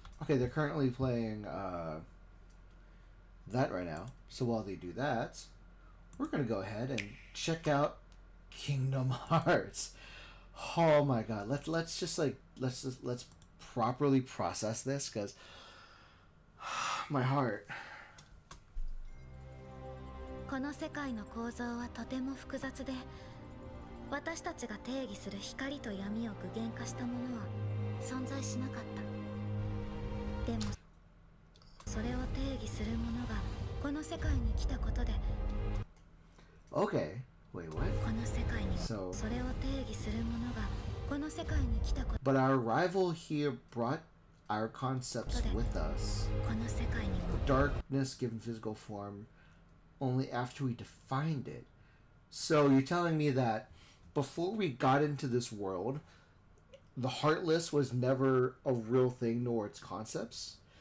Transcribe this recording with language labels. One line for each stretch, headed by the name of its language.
English: Okay, they're currently playing that right now. So while they do that, we're gonna go ahead and check out Kingdom Hearts. Oh my God! Let's properly process this, because my heart.
Japanese: この世界の構造はとても複雑で、私たちが定義する光と闇を具現化したものは存在しなかった。でもそれを定義するものがこの世界に来たことで。
English: Okay, wait, what?
Japanese: この世界に
English: So
Japanese: それを定義するものがこの世界に来たこと。
English: But our arrival here brought our concepts with us.
Japanese: この世界にも
English: Darkness given physical form only after we defined it. So you're telling me that before we got into this world, the Heartless was never a real thing, nor its concepts?